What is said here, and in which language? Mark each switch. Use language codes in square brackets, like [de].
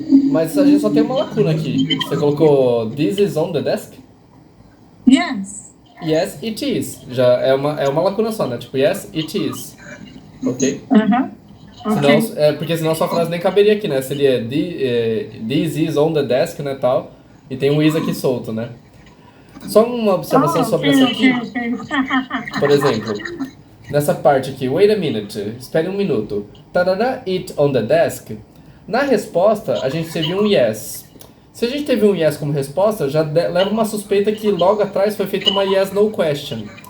[pt] Mas a gente só tem uma lacuna aqui. Você colocou [en] this is on the desk? Yes. Yes, it is. [pt] Já é uma lacuna só, né? Tipo, [en] yes, it is. Ok? Okay. [pt] Senão, porque senão sua frase nem caberia aqui, né? Seria [en] this is on the desk, [pt] né, tal. E tem um is aqui solto, né? Só uma observação sobre essa aqui. Por exemplo, nessa parte aqui, [en] wait a minute, [pt] espere um minuto. Tarará, [en] it on the desk. [pt] Na resposta, a gente teve um yes. Se a gente teve um yes como resposta, já leva uma suspeita que logo atrás foi feita uma [en] yes no question.